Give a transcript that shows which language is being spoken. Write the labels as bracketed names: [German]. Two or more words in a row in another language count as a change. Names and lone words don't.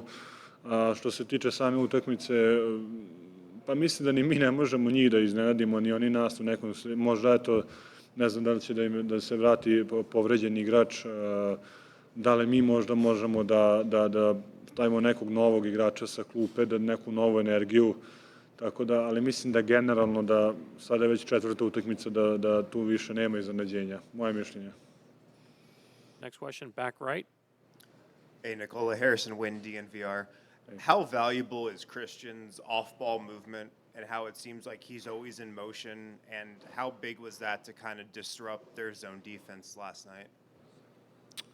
[Serbian] Što se tiče same utakmice, pa mislim da ni mi ne možemo njih da iznenadimo, ni oni nas u nekom, možda eto, ne znam da li će da se vrati povređen igrač, da li mi možda možemo da stavimo nekog novog igrača sa klupe, da neku novu energiju. Tako da, ali mislim da generalno da sada je već četvrta utakmica da tu više nema iznenađenja. Moje mišljenje. [English] Next question, back right. Hey, Nikola, Harrison Wynn, DNVR. How valuable is Christian's off-ball movement and how it seems like he's always in motion, and how big was that to kind of disrupt their zone defense last night?